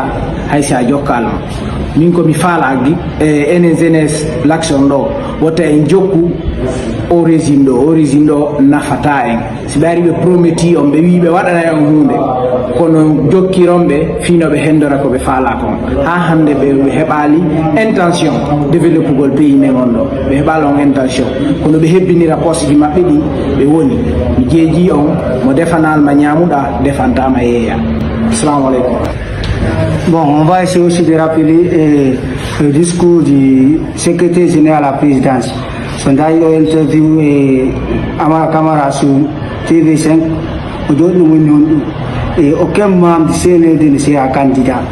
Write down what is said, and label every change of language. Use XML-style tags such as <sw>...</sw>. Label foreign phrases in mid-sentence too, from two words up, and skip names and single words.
<ff>hay sa jokkalma min komi faalagi enen</ff> <fr>jeunesse l'action</fr> <ff>ɗo wotta en jokku o régime ɗo nafata en si ɓe ari ɓe prometi on ɓe wi ɓe waɗana en hunde kono jokkironɓe fino ɓe hendora ko ɓe faala kon ha hande ɓe heɓali intention développugol pays men on ɗo ɓe heɓali on intention kono ɓe hebbinira poste ji maɓɓe ɗi ɓe woni mi jeeji on mo defanalma ñamuɗa defantama yeeya.</ff> <ar>Assalamu aleykum.</ar> <fr>Bon, on va essayer aussi de rappeler le discours du secrétaire général à la présidence. Son dernier interview Amara Kamara sur TV5. Et aucun membre du CNRD ne sera candidat.</fr>